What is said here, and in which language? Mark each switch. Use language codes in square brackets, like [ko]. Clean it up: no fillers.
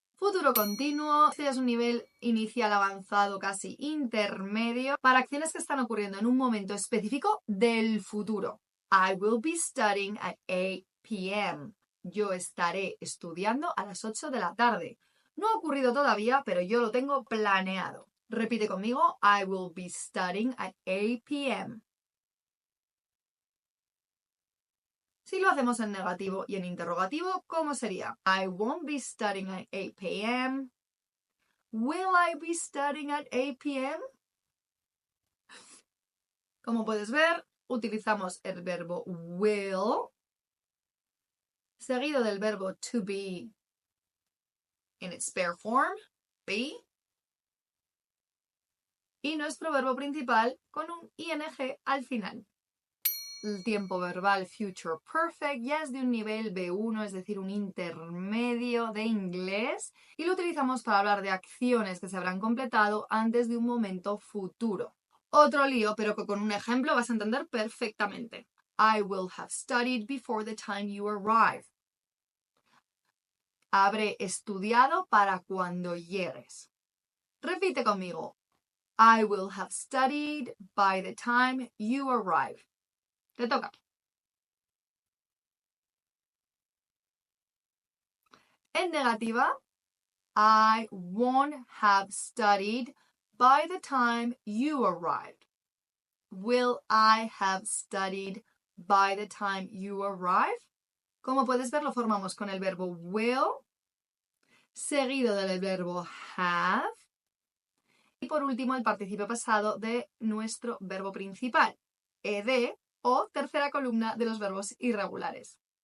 [es] Futuro continuo, este ya es un nivel inicial avanzado, casi intermedio, para acciones que están ocurriendo en un momento específico del futuro. [en] I will be studying at 8 p.m. [es] Yo estaré estudiando a las 8 de la tarde. No ha ocurrido todavía, pero yo lo tengo planeado. Repite conmigo, [en] I will be studying at 8 p.m. [es] Si lo hacemos en negativo y en interrogativo, ¿cómo sería? [en] I won't be studying at 8 p.m. Will I be studying at 8 p.m.? [es] Como puedes ver, utilizamos el verbo will seguido del verbo to be [en] in its spare form, [es] be, y nuestro verbo principal con un ing al final. El tiempo verbal future perfect ya es de un nivel B1, es decir, un intermedio de inglés, y lo utilizamos para hablar de acciones que se habrán completado antes de un momento futuro. Otro lío, pero que con un ejemplo vas a entender perfectamente. [en] I will have studied before the time you arrive. [es] Habré estudiado para cuando llegues. Repite conmigo. [en] I will have studied by the time you arrive. [es] Te toca. En negativa, [en] I won't have studied by the time you arrived. Will I have studied by the time you arrive? [es] Como puedes ver, lo formamos con el verbo will, seguido del verbo have, y por último el participio pasado de nuestro verbo principal, ed o tercera columna de los verbos irregulares.